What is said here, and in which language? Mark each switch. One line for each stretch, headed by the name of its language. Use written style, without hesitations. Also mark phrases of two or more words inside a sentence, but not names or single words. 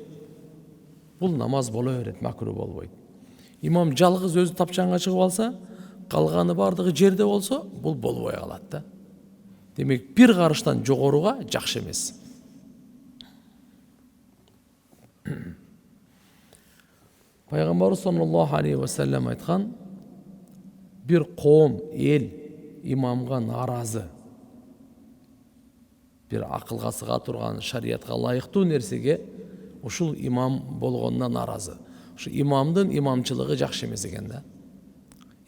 Kyrgyz: Бул намаз боло берет, макру болбойт. Имам жалгыз өзү тапчанга чыгып алса, калганы бардыгы жерде болсо, бул болбой калат да. Демек, бир карыштан жогоруга жакшы эмес. Пайгамбарыбыз
Arabic: صلى الله عليه وسلم
Kyrgyz: айткан: бир коом, эл имамга наразы, бир акылга сыга турган, шариятка лайыктуу нерсеге ушул имам болгонуна наразы. Ушу имамдын имамчылыгы жакшы эмес экен да.